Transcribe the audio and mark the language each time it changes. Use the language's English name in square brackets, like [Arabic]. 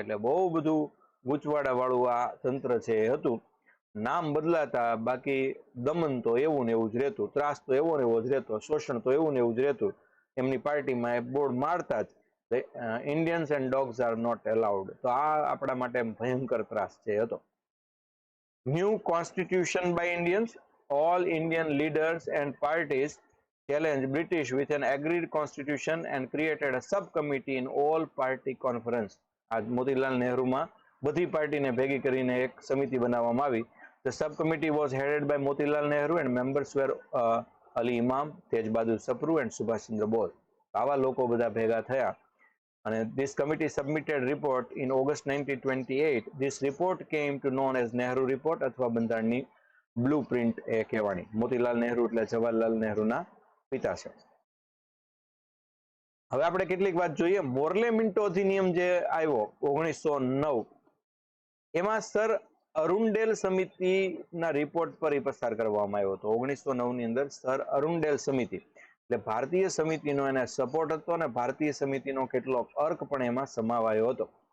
[Gujarati] એટલે બહુ બધું ગૂંચવાડા વાળું આ તંત્ર છે એ હતું. નામ બદલાતા, બાકી દમન તો એવું ને એવું જ રહેતું, ત્રાસ તો એવો ને એવો જ રહેતો, શોષણ તો એવું ને એવું જ રહેતું. એમની પાર્ટીમાં એ બોર્ડ મારતા જ [English] Indians and dogs are not allowed. [Gujarati] તો આ આપણા માટે ભયંકર ત્રાસ છે હતો. [English] New constitution by Indians, all Indian leaders and parties challenged British with an agreed constitution and created a subcommittee in all party conference. [Gujarati] આ મોતીલાલ નહેરુમાં બધી પાર્ટીને ભેગી કરીને એક સમિતિ બનાવવામાં આવી. [English] The subcommittee was headed by Motilal Nehru and members were Ali Imam, Tej Bahadur Sapru and Subhash Chandra Bose. [Gujarati] આવા લોકો બધા ભેગા થયા અને [English] this committee submitted report in August 1928. This report came to known as Nehru report [Gujarati] અથવા બંધારણની blue print એ કહેવાની. મોતીલાલ નહેરુ એટલે જવાહરલાલ નહેરુના પિતા છે. હવે આપણે કેટલીક વાત જોઈએ. મોર્લે મિન્ટો અધિનિયમ જે આવ્યો 1909, એમાં સર અરુણડેલ સમિતિના રિપોર્ટ પર પસાર કરવામાં આવ્યો હતો. 1909 ની અંદર સર અરુણડેલ સમિતિ એટલે ભારતીય સમિતિનો એને સપોર્ટ હતો અને ભારતીય સમિતિનો કેટલોક અર્ક પણ એમાં સમાવાયો હતો.